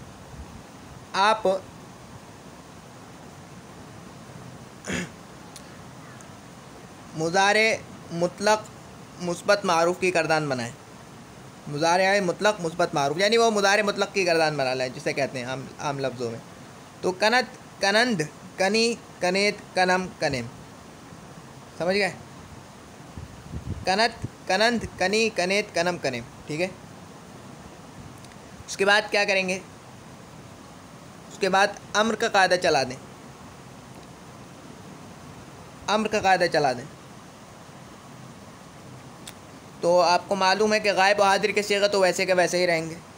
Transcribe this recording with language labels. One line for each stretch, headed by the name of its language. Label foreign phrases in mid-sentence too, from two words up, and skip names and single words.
Urdu: آپ مضارع مطلق مثبت معروف کی گردان بنائیں. مضارع مطلق مثبت معروف یعنی وہ مضارع مطلق کی گردان بنا لیں جسے کہتے ہیں عام لفظوں میں.
Persian: तो کند، کنند, کنی، کنید، کنم، کنیم.
Urdu: سمجھ گئے?
Persian: کند، کنند، کنی, کنید، کنم، کنیم.
Urdu: ٹھیک ہے. اس کے بعد کیا کریں گے? اس کے بعد امر کا قاعدہ چلا دیں. امر کا قاعدہ چلا دیں تو آپ کو معلوم ہے کہ غائب اور حاضر کے صیغے تو ویسے کے ویسے ہی رہیں گے.